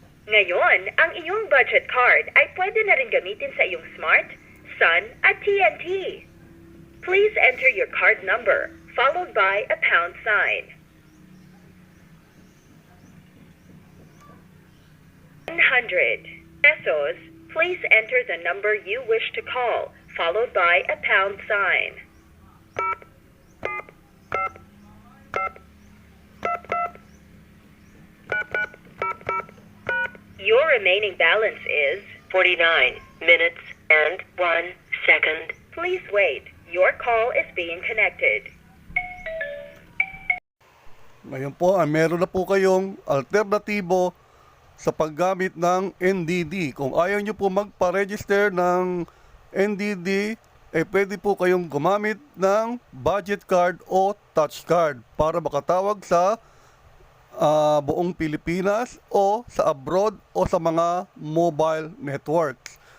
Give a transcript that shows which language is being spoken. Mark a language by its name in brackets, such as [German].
[Filipino] Ngayon, ang iyong budget card ay pwede na rin gamitin sa iyong Smart, Sun at TNT. [English] Please enter your card number, followed by a pound sign. 100 pesos. Please enter the number you wish to call, followed by a pound sign. Your remaining balance is 49 minutes and 1 second. Please wait. Your call is being connected. [Filipino] Ngayon po, meron na po kayong alternatibo sa paggamit ng NDD. Kung ayaw nyo po magpa-register ng NDD, pwede po kayong gumamit ng budget card o touch card para makatawag sa buong Pilipinas o sa abroad o sa mga mobile networks.